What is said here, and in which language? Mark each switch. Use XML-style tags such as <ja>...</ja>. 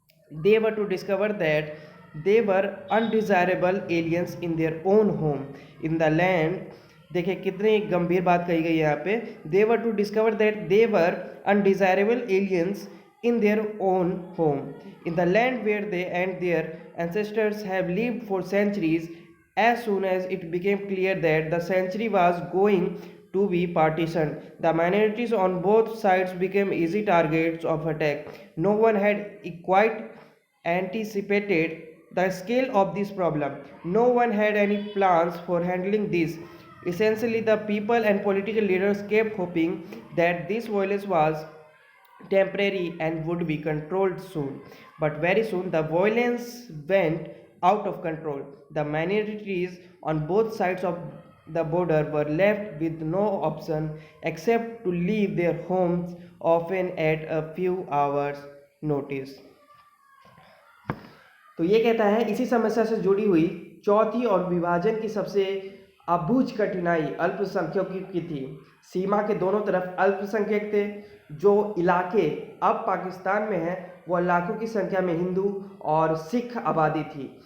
<en>They were to discover that they were undesirable aliens in their own home in the land.</en> <hi>देखिए कितनी गंभीर बात कही गई है यहाँ पे।</hi> <en>They were to discover that they were undesirable aliens in their own home in the land where they and their ancestors have lived for centuries. As soon as it became clear that the century was going to be partitioned, the minorities on both sides became easy targets of attack. No one had quite anticipated the scale of this problem. No one had any plans for handling this. Essentially, the people and political leaders kept hoping that this violence was temporary and would be controlled soon. But very soon, the violence went out of control. The minorities on both sides of the border were left with no option except to leave their homes, often at a few hours' notice.</en> <hi>तो ये कहता है इसी समस्या से जुड़ी हुई चौथी और विभाजन की सबसे अबूझ कठिनाई अल्पसंख्यकों की थी। सीमा के दोनों तरफ अल्पसंख्यक थे। जो इलाके अब पाकिस्तान में हैं वो लाखों की संख्या में हिंदू और सिख आबादी थी।</hi>